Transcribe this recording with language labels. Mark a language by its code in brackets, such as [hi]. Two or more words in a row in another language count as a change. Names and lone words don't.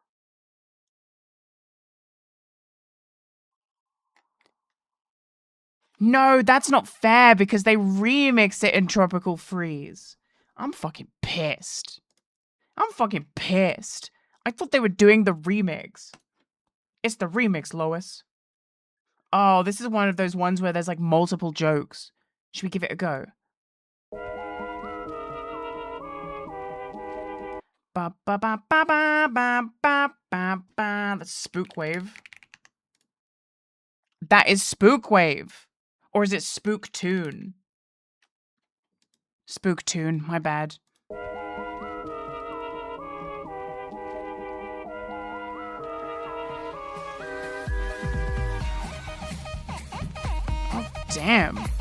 [en] No, that's not fair because they remixed it in Tropical Freeze. I'm fucking pissed. I thought they were doing the remix. It's the remix, Lois. Oh, this is one of those ones where there's like multiple jokes. Should we give it a go? Ba ba ba ba ba ba ba ba ba. That's Spook Wave. That is Spook Wave. Or is it Spook Tune? Spook Tune, my bad. Oh, damn.